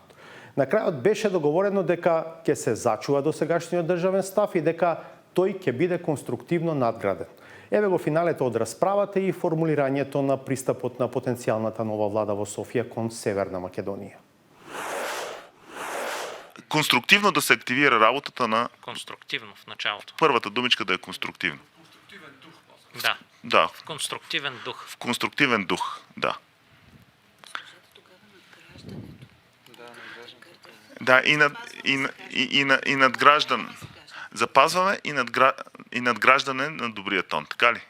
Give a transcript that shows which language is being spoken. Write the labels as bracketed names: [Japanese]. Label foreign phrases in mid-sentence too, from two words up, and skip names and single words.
[Macedonian] На крајот беше договорено дека ќе се зачува досегашниот државен став и дека тој ќе биде конструктивно надграден. Еве го финалето од расправата и формулирањето на пристапот на потенцијалната нова влада во Софија кон Северна Македонија. Конструктивно да се активира работата на... [Bulgarian] Конструктивно в началото. Първата думичка да е конструктивно. Да. Да. В конструктивен дух. В конструктивен дух, да. Да, и надграждан. Запазваме и надграждане на добрия тон, така ли?